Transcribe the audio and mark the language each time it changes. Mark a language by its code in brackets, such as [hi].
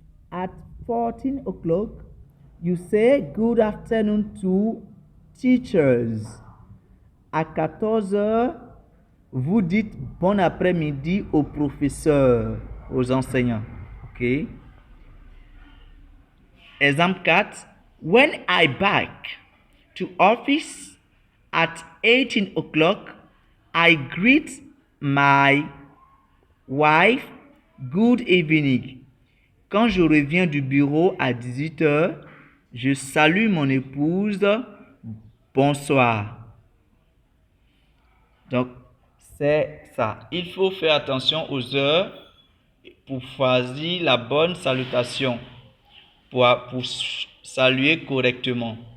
[en] At 14 o'clock, you say good afternoon to teachers. [fr] À 14h, vous dites bon après-midi aux professeurs, aux enseignants. OK? Exemple 4. [en] When I back to office at 18 o'clock, I greet my wife good evening. [fr] Quand je reviens du bureau à 18h, je salue mon épouse bonsoir. Donc, c'est ça. Il faut faire attention aux heures pour choisir la bonne salutation, pour saluer correctement.